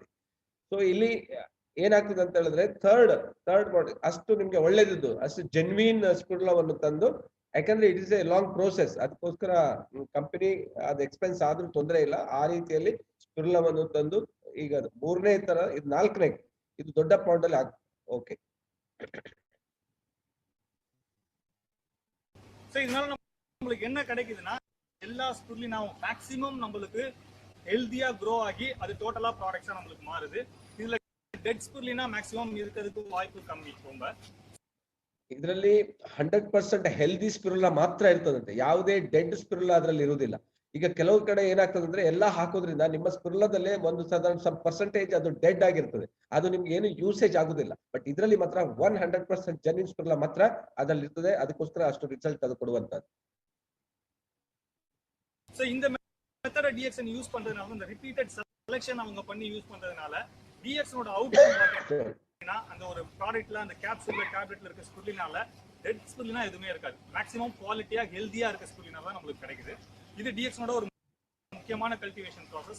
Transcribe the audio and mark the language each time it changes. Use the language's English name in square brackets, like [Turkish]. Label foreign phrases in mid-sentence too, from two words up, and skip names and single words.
[Kannada] ಸೊ ಇಲ್ಲಿ ಏನಾಗ್ತದೆ ಅಂತ ಹೇಳಿದ್ರೆ ಥರ್ಡ್ ಮಾಡಿ ಅಷ್ಟು ನಿಮ್ಗೆ ಒಳ್ಳೇದಿದ್ದು ಅಷ್ಟು [English] genuine spirulina [Kannada] ತಂದು, ಯಾಕಂದ್ರೆ [English] it is a long process, [Kannada] ಅದಕ್ಕೋಸ್ಕರ ಕಂಪನಿ ಅದು ಎಕ್ಸ್ಪೆನ್ಸ್ ಆದ್ರೂ ತೊಂದರೆ ಇಲ್ಲ. ಆ ರೀತಿಯಲ್ಲಿ ಸ್ಪಿರುಲಿನಾವನ್ನು ತಂದು ಈಗ 3ನೇ ತರ, ಇದು 4ನೇ, ಇದು ದೊಡ್ಡ ಪಾಯಿಂಟ್ ಅಲ್ಲಿ ಓಕೆ. [Tamil] சோ இதனால நம்மளுக்கு என்ன கிடைக்குதுன்னா, எல்லா ஸ்பிருலினாவும் மேக்ஸிமம் நம்மளுக்கு ஹெல்தியா க்ரோ ஆகி அது டோட்டலா ப்ராடக்ட்ஸா நம்மளுக்கு மாறுது. [Kannada] இதுல [English] dead spirulina maximum [Kannada] ಇರೋದಕ್ಕೆ ವಾಯ್ಪು ಕಮ್ಮಿ. ತುಂಬಾ ಇದರಲ್ಲಿ 100% [English] healthy spirulina [Kannada] ಮಾತ್ರ ಇರ್ತದಂತೆ, ಯಾವುದೇ [English] dead spirulina [Kannada] ಅದ್ರಲ್ಲಿ ಇರುವುದಿಲ್ಲ. ಈಗ ಕೆಲವು ಕಡೆ ಏನಾಗ್ತದೆ ಅಂದ್ರೆ ಎಲ್ಲ ಹಾಕೋದ್ರಿಂದ ನಿಮ್ಮ ಸ್ಪಿರುಲಿನಾದಲ್ಲೇ ಒಂದು ಸಾಧಾರಣ ಪರ್ಸೆಂಟೇಜ್ ಅದು ಡೆಡ್ ಆಗಿರ್ತದೆ, ಅದು ನಿಮ್ಗೆ ಏನು ಯೂಸೇಜ್ ಆಗುದಿಲ್ಲ. ಬಟ್ ಇದರಲ್ಲಿ ಮಾತ್ರ 100% [English] genuine spirulina [Kannada] ಮಾತ್ರ ಅದ್ರಲ್ಲಿ ಇರ್ತದೆ, ಅದಕ್ಕೋಸ್ಕರ ಅಷ್ಟು ರಿಸಲ್ಟ್ ಅದು ಕೊಡುವಂತದ್ದು. [Tamil] சோ இந்த மெத்தட டிஎக்ஸ்என் யூஸ் பண்றதுனால, இந்த [English] repeated selection [Tamil] அவங்க பண்ணி யூஸ் பண்றதுனால டிஎக்ஸ்னோட அவுட்கம் பாத்தீங்கன்னா அந்த ஒரு ப்ராடக்ட்ல அந்த கேப்சூல்ல டேப்லெட்ல இருக்க ஸ்பிருலினால [English] dead spirulina [Tamil] எதுவுமே இருக்காது. மேக்ஸிமம் குவாலிட்டியா ஹெல்தியா இருக்க ஸ்பிருலினா தான் நமக்கு கிடைக்குது. இது டிஎக்ஸ்னோட ஒரு முக்கியமான [English] cultivation process.